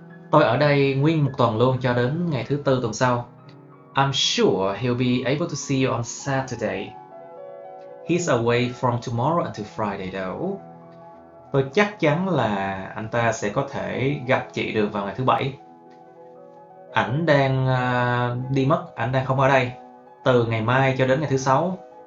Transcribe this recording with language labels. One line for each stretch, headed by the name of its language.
Vietnamese: Tôi ở đây nguyên một tuần luôn cho đến ngày thứ Tư tuần sau.
English: I'm sure he'll be able to see you on Saturday. He's away from tomorrow until Friday though.
Vietnamese: Tôi chắc chắn là anh ta sẽ có thể gặp chị được vào ngày thứ Bảy. Ảnh đang đi mất, ảnh đang không ở đây từ ngày mai cho đến ngày thứ Sáu.